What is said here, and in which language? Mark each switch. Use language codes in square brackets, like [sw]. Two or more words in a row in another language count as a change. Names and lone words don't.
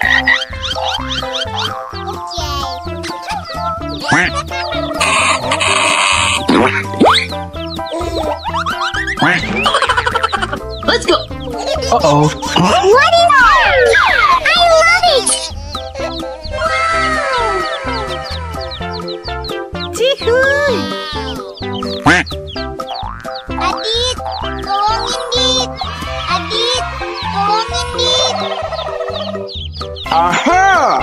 [en] Let's go. Uh-oh. What is that? I love it! Cihuy! [id] Adit, tolongin Dit. Adit, tolongin Dit. Aha!